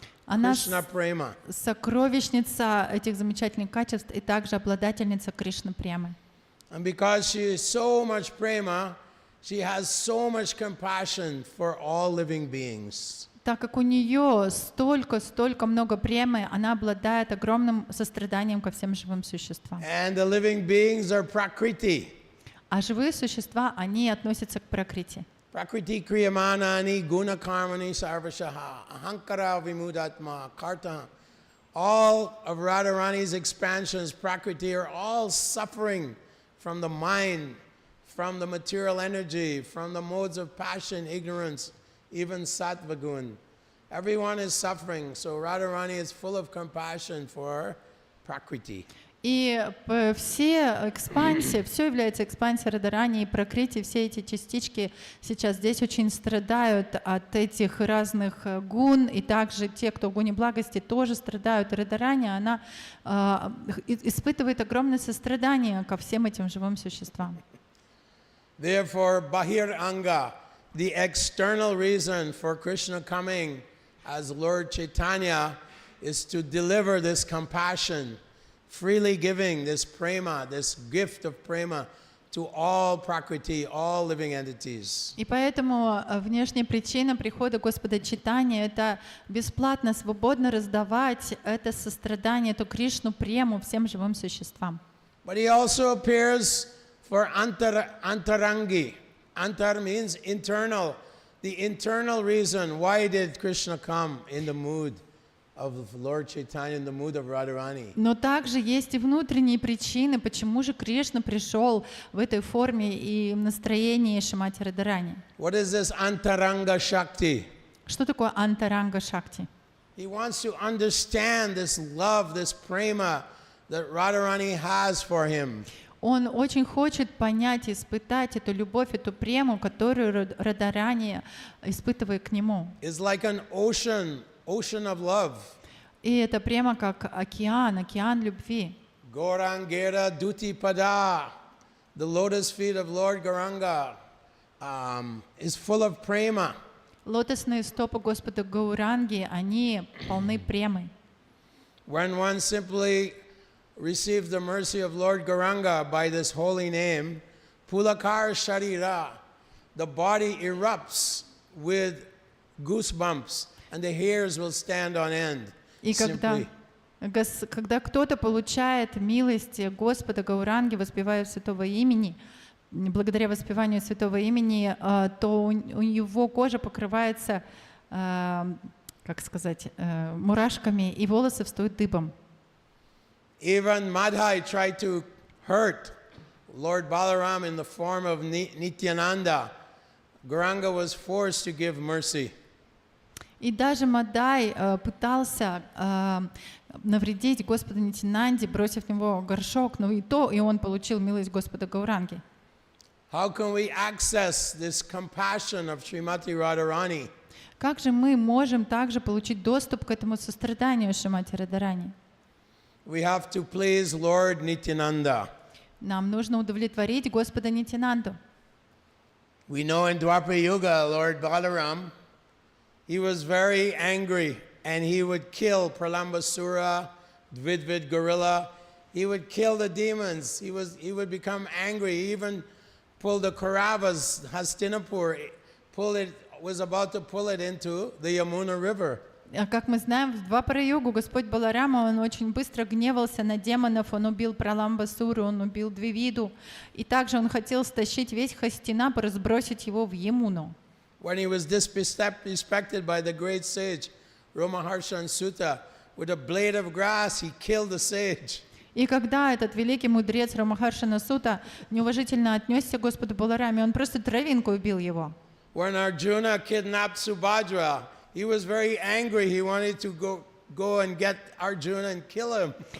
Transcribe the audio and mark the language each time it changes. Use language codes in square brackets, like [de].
[ru] Она [en] Krishna prema. [ru] сокровищница этих замечательных качеств и также обладательница Кришны Премы. [en] And because she is so much prema, she has so much compassion for all living beings. [ru] Так как у нее столько много премы, она обладает огромным состраданием ко всем живым существам. [en] And the living beings are prakriti. [ru] А живые существа, они относятся к пракрити. [sa] Prakriti kriyamanani gunakarmani sarvashaha ahankara vimudatma karta. [en] All of Radharani's expansions, prakriti, are all suffering from the mind, from the material energy, from the modes of passion, ignorance, even sattva gun. Everyone is suffering, so Radharani is full of compassion for prakriti. [ru] И все экспансии, все является экспансией Радарани и пракрити, все эти частички сейчас здесь очень страдают от этих разных гун, и также те, кто в гуне благости, тоже страдают. Радарани, она испытывает огромное сострадание ко всем этим живым существам. [en] Therefore, Bahir Anga, the external reason for Krishna coming as Lord Chaitanya, is to deliver this compassion, freely giving this prema, this gift of prema, to all prakriti, all living entities. [ru] И поэтому внешняя причина прихода Господа Чайтаньи — это бесплатно, свободно раздавать это сострадание, эту Кришну прему всем живым существам. [en] But he also appears for antarangi. Antar means internal. The internal reason why did Krishna come in the mood of Lord Chaitanya, in the mood of Radharani. [ru] Но также есть и внутренние причины, почему же Кришна пришел в этой форме и в настроении Шримати Радарани. [en] What is this antaranga shakti? [ru] Что такое антаранга шакти? [en] He wants to understand this love, this prema that Radharani has for him. [ru] Он очень хочет понять, испытать эту любовь, эту прему, которую Радарани испытывает к нему. [en] It's like an ocean of love. [ru] И это прямо как океан любви. [bn] Gaurangera duti pada, [en] the lotus feet of Lord Gauranga, is full of prema. [ru] Лотосные стопы Господа Гауранги, они полны премой. [en] When one simply receives the mercy of Lord Gauranga by this holy name, [bn] Pulakar Sharira, [en] the body erupts with goosebumps, and the hairs will stand on end. [ru] И когда кто-то получает милость Господа Гауранги, воспевая святого имени, благодаря воспеванию святого имени, то у его кожа покрывается, как сказать, мурашками, и волосы встают дыбом. [en] Even Madhai tried to hurt Lord Balaram in the form of Nityananda. Gauranga was forced to give mercy. [ru] И даже Мадай пытался навредить Господу Нитянанде, бросив в него горшок, но и он получил милость Господа Гауранги. [en] How can we access this compassion of Srimati Radharani? [ru] Как же мы можем также получить доступ к этому состраданию Шримати Радхарани? [en] We have to please Lord Nityananda. [ru] Нам нужно удовлетворить Господа Нитянанду. [en] We know in Dwapara Yuga, Lord Balaram, he was very angry and he would kill Pralambasura, Dvidvid gorilla. He would kill the demons. He would become angry. He even pulled the Kauravas, Hastinapur, was about to pull it into the Yamuna River. [ru] Как мы знаем, в Двапара-югу Господь Баларама, он очень быстро гневался на демонов, он убил Праламбасуру, он убил Двивиду, и также он хотел стащить весь Хастинапур и сбросить его в Ямуну. [en] When he was disrespected by the great sage Ramaharshan Sutta, with a blade of grass he killed the sage. [ru] И когда этот великий мудрец Рамахаршана Сута неуважительно отнесся к Господу Балараме, он просто травинку убил его. [en] When Arjuna kidnapped Subhadra, he was very angry. He wanted to go and get Arjuna and kill him.